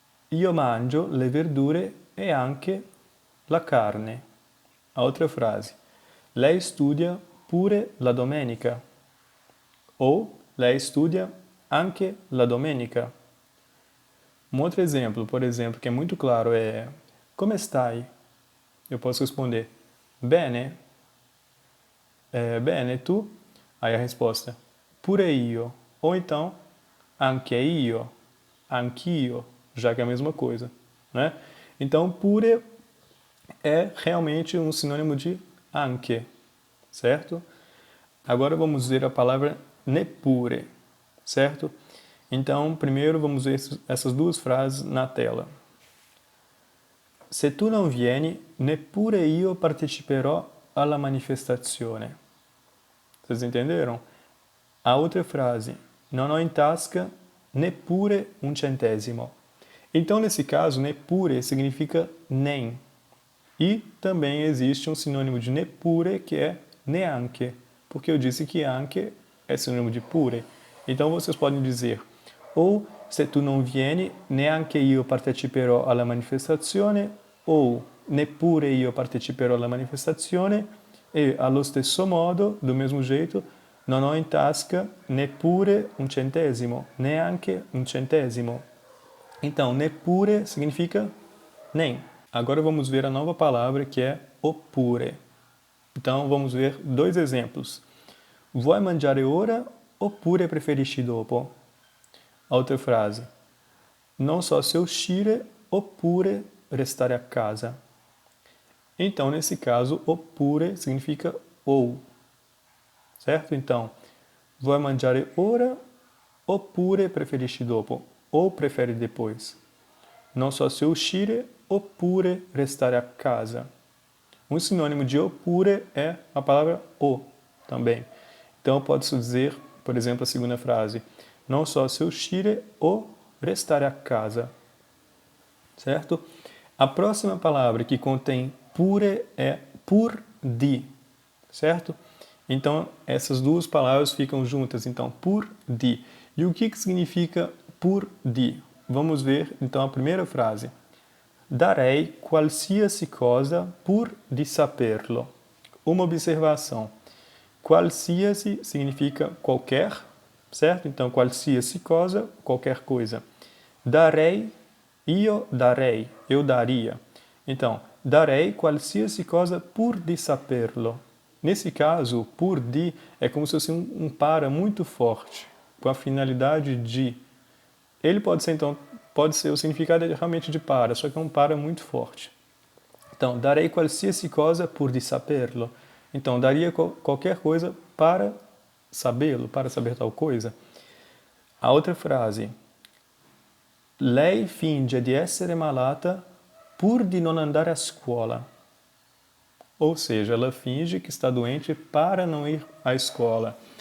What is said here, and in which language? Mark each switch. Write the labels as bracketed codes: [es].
[it] Io mangio le verdure e anche la carne. [pt] A outra frase. [it] Lei studia pure la domenica. Ou lei studia anche la domenica. [pt] Um outro exemplo, por exemplo, que é muito claro é [it] Come stai? [pt] Eu posso responder [it] Bene. Bene, tu? [pt] Aí a resposta [it] Pure io. [pt] Ou então [it] Anche io. Anch'io, [pt] já que é a mesma coisa, né? Então, pure é realmente um sinônimo de anche, certo? Agora vamos ver a palavra neppure, certo? Então, primeiro vamos ver essas duas frases na tela. [it] Se tu non vieni, neppure io parteciperò alla manifestazione. [pt] Vocês entenderam? A outra frase, [it] non ho in tasca neppure un centesimo. [pt] Então, nesse caso, neppure significa nem. E também existe um sinônimo de neppure, que é neanche, porque eu disse que anche é sinônimo de pure. Então, vocês podem dizer, ou [it] se tu non vieni, neanche io parteciperò alla manifestazione, ou neppure io parteciperò alla manifestazione, e allo stesso modo, [pt] do mesmo jeito, [it] non ho in tasca neppure un centesimo, neanche un centesimo. [pt] Então, neppure significa nem. Agora vamos ver a nova palavra que é oppure. Então, vamos ver dois exemplos. [it] Vuoi mangiare ora oppure preferisci dopo? [pt] A outra frase. [it] Non so se uscire oppure restare a casa. [pt] Então, nesse caso, oppure significa ou. Certo? [it] Então, vuoi mangiare ora oppure preferisci dopo? [pt] Ou prefere depois? [it] Non so se uscire oppure restare a casa. [pt] Um sinônimo de oppure é a palavra o também. Então, pode-se dizer, por exemplo, a segunda frase. [it] Non so se uscire o restare a casa. [pt] Certo? A próxima palavra que contém pure é pur di. Certo? Então, essas duas palavras ficam juntas. Então, pur di. E o que significa pur di? Vamos ver, então, a primeira frase. [it] Darei qualsiasi cosa pur di saperlo. [pt] Uma observação. Qualsiasi significa qualquer, certo? Então, qualsiasi cosa, qualquer coisa. [it] Darei, io darei, [pt] eu daria. [it] Então, darei qualsiasi cosa pur di saperlo. [pt] Nesse caso, pur di é como se fosse um para muito forte, com a finalidade de. Ele pode ser, então, pode ser o significado realmente de para, só que é um para muito forte. Então, [it] darei qualsiasi cosa pur di saperlo. [pt] Então, daria qualquer coisa para sabê-lo, para saber tal coisa. A outra frase. [it] Lei finge di essere malata pur di non andare a scuola. [pt] Ou seja, ela finge que está doente para não ir à escola.